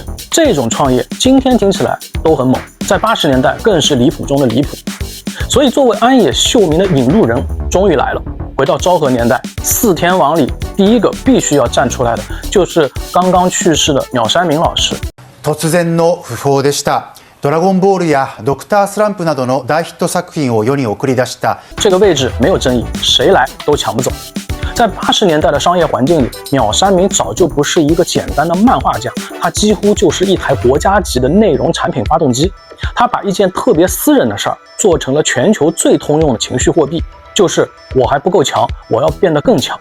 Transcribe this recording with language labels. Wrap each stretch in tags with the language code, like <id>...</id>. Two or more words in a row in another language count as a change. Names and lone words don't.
<zh>這種創業今天聽起來都很猛，在80年代更是離譜中的離譜。所以作為安野秀明的引路人終於來了。回到昭和年代，四天王裡第一個必須要站出來的就是剛剛去世的鳥山明老師。</zh> <ja>突然の訃報でした。ドラゴンボールやドクタースランプなどの大ヒット作品を世に送り出した。</ja> <zh>這個位置沒有爭議，誰來都搶不走。在80年代的商業環境裡，鳥山明早就不是一個簡單的漫畫家，他幾乎就是一台國家級的內容產品發動機。他把一件特別私人的事兒做成了全球最通用的情緒貨幣，就是我還不夠強，我要變得更強。</zh>